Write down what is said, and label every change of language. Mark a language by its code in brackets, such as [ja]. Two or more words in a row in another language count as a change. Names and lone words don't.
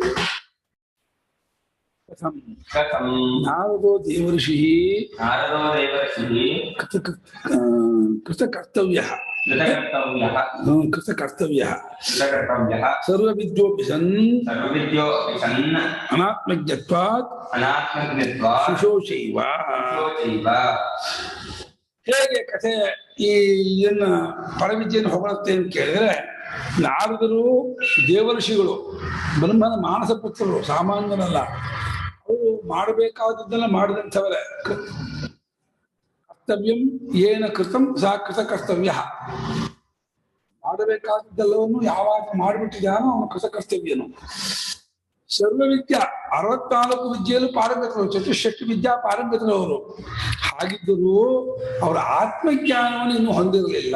[sa] ನಾರದೋ ದೇವರ್ಷಿ ಕೃತಕರ್ತವ್ಯ ಸರ್ವವಿದ್ಯೋಪಿ ಸನ್ ಅನಾತ್ಮಜ್ಞತ್ವಾತ್ ಶಿಶೋಶೈವ. [kn] ಹೇಗೆ ಕಥೆ ಇದನ್ನ ಪರವಿದ್ಯೆಯನ್ನು ಹೊಗಳುತ್ತೆ ಅಂತ ಕೇಳಿದ್ರೆ, ನಾರದರು ದೇವರ್ಷಿಗಳು, ಬ್ರಹ್ಮನ ಮಾನಸ ಪುತ್ರರು, ಸಾಮಾನ್ಯರಲ್ಲ. ಅವರು ಮಾಡಬೇಕಾದದ್ದೆಲ್ಲ ಮಾಡಿದಂಥವರೇ. [sa] ಕರ್ತವ್ಯಂ ಏನ ಕೃತಂ ಸಾ ಕೃತ ಕರ್ತವ್ಯ. [kn] ಮಾಡಬೇಕಾದದ್ದೆಲ್ಲವನ್ನು ಯಾವಾಗ ಮಾಡಿಬಿಟ್ಟಿದ್ದಾನೋ ಅವನು ಕೃತ ಕರ್ತವ್ಯನು. ಸರ್ವವಿದ್ಯಾ 64 ವಿದ್ಯೆಯಲ್ಲೂ ಪಾರಂಗತರು, ಚತುಷ್ಷಷ್ಟಿ ವಿದ್ಯಾ ಪಾರಂಗತರು ಅವರು. ಹಾಗಿದ್ದರೂ ಅವರ ಆತ್ಮಜ್ಞಾನವನ್ನು ಇನ್ನೂ ಹೊಂದಿರಲಿಲ್ಲ.